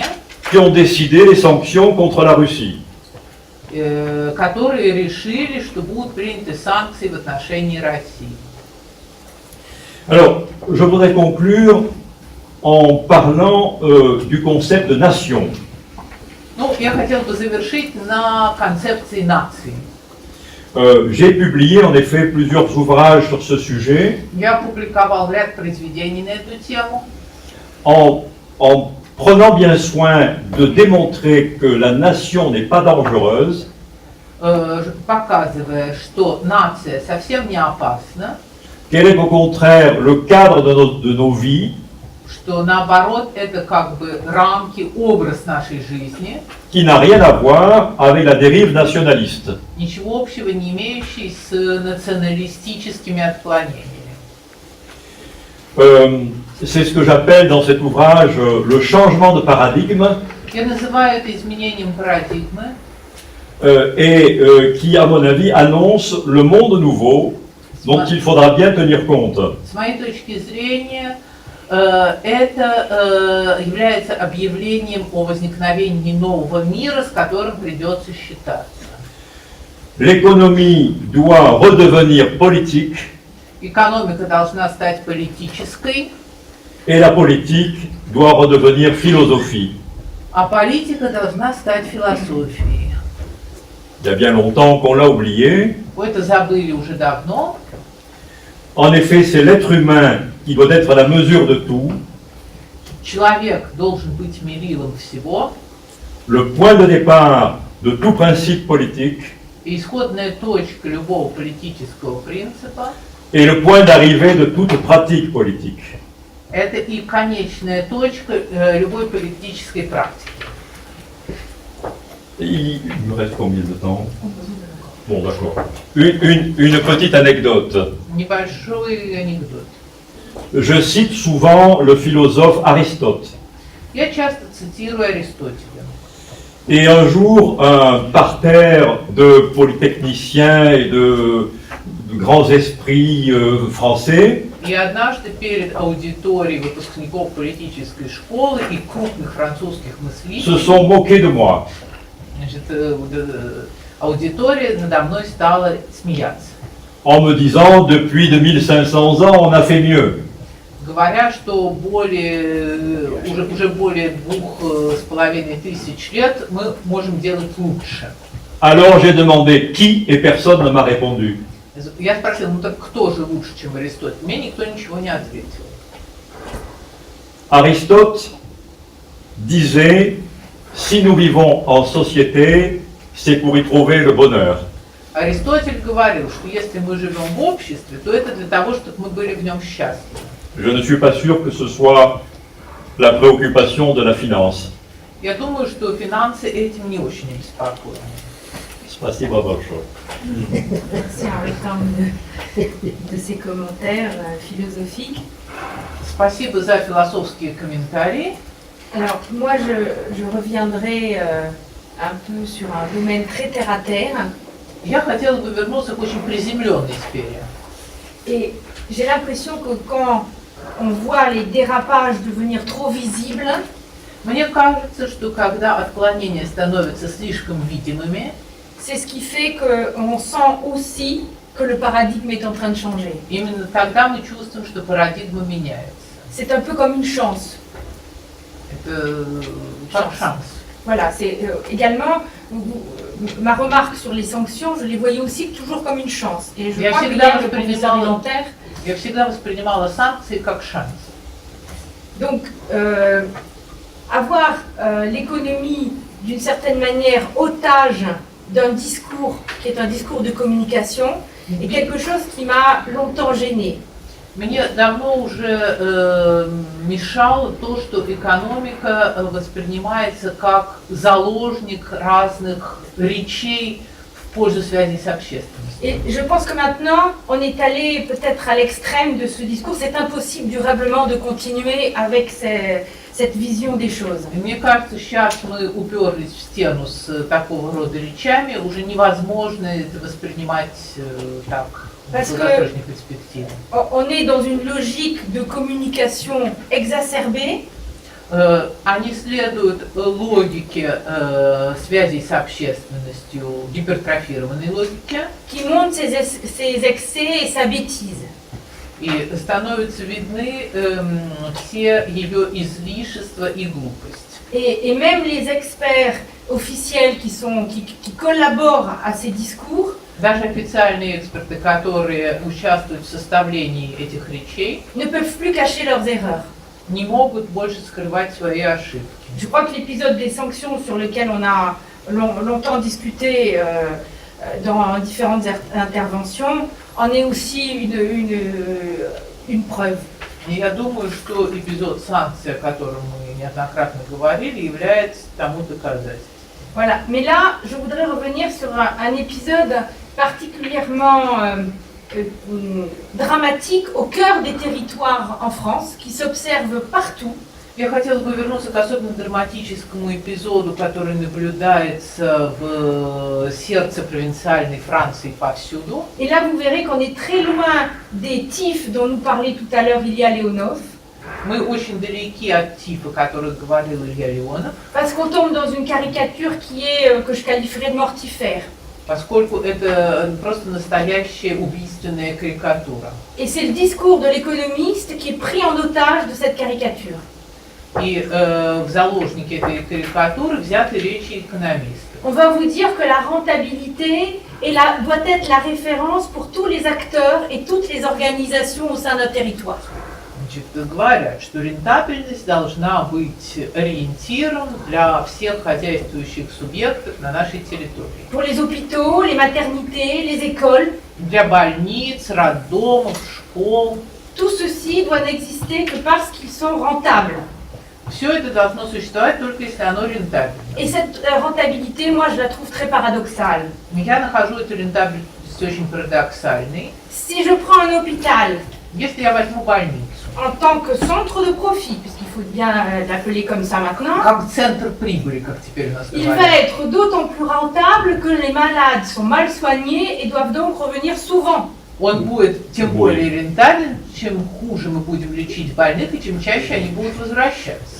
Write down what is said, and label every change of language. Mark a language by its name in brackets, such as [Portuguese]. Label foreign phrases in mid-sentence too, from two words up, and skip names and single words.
[French] qui ont décidé les sanctions contre la Russie. [Russian] которые решили, что будут приняты санкции в отношении России. [French] Alors, je voudrais conclure en parlant du concept de nation. [Russian] Ну, я хотел бы завершить на концепции нации. [French] J'ai publié en effet plusieurs ouvrages sur ce sujet [Russian] Я опубликовал ряд произведений на эту тему, [French] en prenant bien soin de démontrer que la nation n'est pas dangereuse, [Russian] показывая, что нация совсем не опасна, [French] qu'elle est au contraire le cadre de nos vies, [Russian] что наоборот это как бы рамки, образ нашей жизни, [French] qui n'a rien à voir avec la dérive nationaliste. [Russian] ничего общего не имеющий с националистическими отклонениями. [French] C'est ce que j'appelle dans cet ouvrage le changement de paradigme [Russian] Я называю это изменением парадигмы, [French] qui, à mon avis, annonce le monde nouveau dont il faudra bien tenir compte. [Russian] С моей точки зрения, это является объявлением о возникновении нового мира, с которым придется считаться. [French] L'économie doit redevenir politique [Russian] Экономика должна стать политической, [French] et la politique doit redevenir philosophie. [Russian] а политика должна стать философией. [French] Il y a bien longtemps qu'on l'a oublié. [Russian] Вы это забыли уже давно. [French] En effet, c'est l'être humain qui doit être à la mesure de tout, [Russian] Человек должен быть мерилом всего, [French] le point de départ de tout principe politique [Russian] и исходная точка любого политического принципа [French] et le point d'arrivée de toute pratique politique. – [Russian] это и конечная точка любой политической практики. [French] Il me reste combien de temps? Bon, d'accord. Une petite anecdote. [Russian] Небольшой анекдот. [French] Je cite souvent le philosophe Aristote. [Russian] Я часто цитирую Аристотеля. [French] Et un jour, un parterre de polytechniciens et de grands esprits français [Russian] И однажды перед аудиторией выпускников политической школы и крупных французских [French] se [Russian] мыслителей, [French] sont moqués de moi. [Russian] значит, аудитория надо мной стала смеяться, [French] En me disant, depuis 2500 ans, on a fait mieux. [Russian] говоря, что уже более 2500 лет мы можем делать лучше. [French] Alors j'ai demandé qui et personne ne m'a répondu. [Russian] Я спросил, ну так кто же лучше, чем Аристотель? Мне никто ничего не ответил. [French] Aristote disait, si nous vivons en société, c'est pour y trouver le bonheur. [Russian] Аристотель говорил, что если мы живем в обществе, то это для того, чтобы мы были в нем счастливы. [French] Je ne suis pas sûr que ce soit la préoccupation de la finance. [Russian] Я думаю, что финансы этим не очень обеспокоены. Spasibo большое. [French] Merci Henri de ces commentaires philosophiques. [Russian] Спасибо за философские комментарии. [French] Alors, moi, je reviendrai un peu sur un domaine très terre-à-terre. [Russian] Я хотела бы вернуться к очень приземленной сфере. [French] Et j'ai l'impression que quand on voit les dérapages devenir trop visibles, [Russian] Мне кажется, что когда отклонения становятся слишком видимыми, [French] c'est ce qui fait qu'on sent aussi que le paradigme est en train de changer. [Russian] именно тогда мы чувствуем, что парадигма меняется. [French] C'est un peu comme une chance. [Russian] Это как шанс. [French] Voilà, c'est également ma remarque sur les sanctions, je les voyais aussi toujours comme une chance. Et je crois que hier, le professeur Léventaire. [Russian] Я всегда воспринимала санкции как шанс. [French] Donc, avoir l'économie d'une certaine manière otage d'un discours qui est un discours de communication est quelque chose qui m'a longtemps gênée. [Russian] Мне давно уже мешало то, что экономика воспринимается как заложник разных речей в пользу связи с общественностью. [French] Et je pense que maintenant, on est allé peut-être à l'extrême de ce discours. C'est impossible durablement de continuer avec cette vision des choses. [Russian] Мне кажется, сейчас мы уперлись в стену с такого рода речами, уже невозможно это воспринимать так. [French] Parce que on est dans une logique de communication exacerbée. [Russian] Они следуют логике связей с общественностью, гипертрофированной логике. [French] Qui montre ses excès et sa bêtise. [Russian] И становятся видны все ее излишества и глупость. [French] Et même les experts officiels qui collaborent à ces discours. [Russian] Даже официальные эксперты, которые участвуют в составлении этих речей, [French] ne peuvent plus cacher leurs erreurs. [Russian] Не могут больше скрывать свои ошибки. [French] Je crois que l'épisode des sanctions sur lequel on a longtemps discuté dans différentes interventions en est aussi une preuve. [Russian] И я думаю, что эпизод санкций, о котором мы неоднократно говорили, является тому доказательством. [French] Voilà. Mais là, je voudrais revenir sur un épisode particulièrement dramatique au cœur des territoires en France, qui s'observe partout. [Russian] Я хотела бы вернуться к особенно драматическому эпизоду, который наблюдается в сердце провинциальной Франции повсюду. [French] Et là, vous verrez qu'on est très loin des tifs dont nous parlait tout à l'heure Илья Léonov. [Russian] Мы очень далеки от тифа, о которых говорил Илья Леонов. [French] Parce qu'on tombe dans une caricature qui est, que je qualifierais de mortifère. [Russian] поскольку это просто настоящая убийственная карикатура. [French] Et c'est le discours de l'économiste qui est pris en otage de cette caricature. [Russian] И в заложники этой карикатуры взяты речи экономистов. [French] On va vous dire que la rentabilité doit être la référence pour tous les acteurs et toutes les organisations au sein d'un territoire. [Russian] Значит, говорят, что рентабельность должна быть ориентиром для всех хозяйствующих субъектов на нашей территории. [French] Pour les hôpitaux, les maternités, les écoles, [Russian] Для больниц, роддомов, школ. [French] tout ceci doit n'exister que parce qu'ils sont rentables. [Russian] Все это должно существовать только если оно рентабельно. [French] Et cette rentabilité, moi, je la trouve très paradoxale. [Russian] Я нахожу эту рентабельность очень парадоксальной. [French] Si je prends un hôpital [Russian] Если я возьму больницу, [French] en tant que centre de profit, puisqu'il faut bien l'appeler comme ça maintenant, [Russian] как центр прибыли, как теперь у нас [French] il va [Russian] говорят, [French] être d'autant plus rentable que les malades sont mal soignés et doivent donc revenir souvent. [Russian] он будет тем более рентабелен, чем хуже мы будем лечить больных и чем чаще они будут возвращаться.